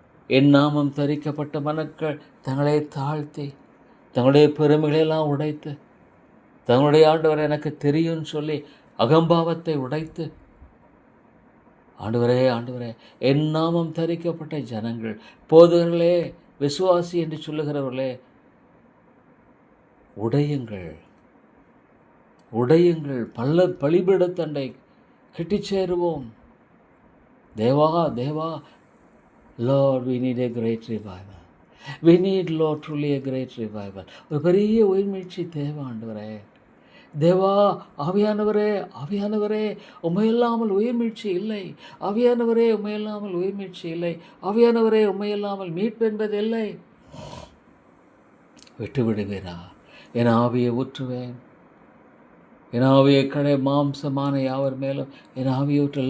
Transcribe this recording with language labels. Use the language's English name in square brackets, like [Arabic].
[Tamil] என் நாமம் தரிக்கப்பட்ட மனக்கள் தங்களை தாழ்த்தி தங்களுடைய பெருமைகளெல்லாம் உடைத்து தங்களுடைய ஆண்டவரை எனக்கு தெரியும்னு சொல்லி அகம்பாவத்தை உடைத்து ஆண்டவரே ஆண்டவரே, என் நாமம் தரிக்கப்பட்ட ஜனங்கள், போதகர்களே, விசுவாசி என்று சொல்லுகிறவர்களே, உடையுங்கள் உடையுங்கள், பலிபீடத்தண்டை கிட்டி சேருவோம். Deva Deva, [English] Lord, we need a great revival. We need, Lord, truly a great revival. [Tamil] ஒரு பெரிய உயிர்மீழ்ச்சி தேவை ஆண்டவரே. தேவா, ஆவியானவரே ஆவியானவரே, உம்மையில்லாமல் உயிர்மீழ்ச்சி இல்லை. ஆவியானவரே, உம்மையில்லாமல் உயிர்மீழ்ச்சி இல்லை. ஆவியானவரே, உம்மையில்லாமல் மீட்பு என்பது இல்லை. விட்டு விடுவீரா? என் ஆவியை ஊற்றுவேன், என் ஆவியை கடை மாம்சமான யாவர் மேலும் என் ஆவியை ஊற்று.